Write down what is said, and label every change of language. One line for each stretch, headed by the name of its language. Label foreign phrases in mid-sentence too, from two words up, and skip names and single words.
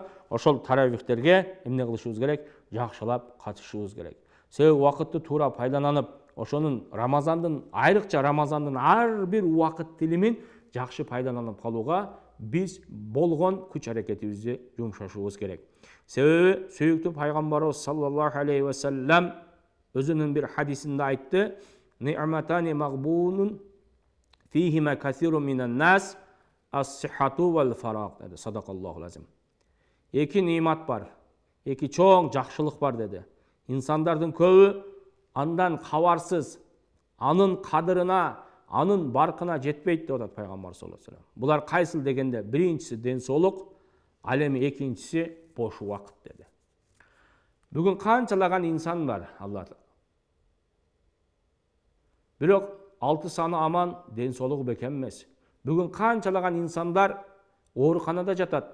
Kyrgyz: Ошол таравихтерге эмне кылышыбыз керек? Жакшылап катышыбыз керек. Себеби убакытты туура пайдаланып, ошонун айрыкча Рамазандын ар бир убакыт тилимин жакшы пайдаланып калууга биз болгон күч аракетибизди жумшашыбыз керек. Себеби сүйүктүү пайгамбарыбыз
Arabic: صلى الله عليه وسلم
Kyrgyz: өзүнүн бир хадисинде айтты:
Arabic: "نعمتان مغبون فيهما كثير من الناس الصحة والفراغ"
Kyrgyz: dedi.
Arabic: صدق الله العظيم.
Kyrgyz: Эки нимат бар, эки чоң жакшылык бар dedi. İnsandардын көбү андан кабарсыз, анын кадырына, анын баркына жетпейт деп атат пайгамбар
Arabic: صلى الله عليه وسلم.
Kyrgyz: Булар кайсыл дегенде, биринчиси ден соолук, ал эми экинчиси бош убакыт dedi. Бүгүн канчалаган инсан бар, Алла. Бирок 6 саны аман, ден соолугу бекем эмес. Бүгүн канчалаган инсандар ооруканада жатат.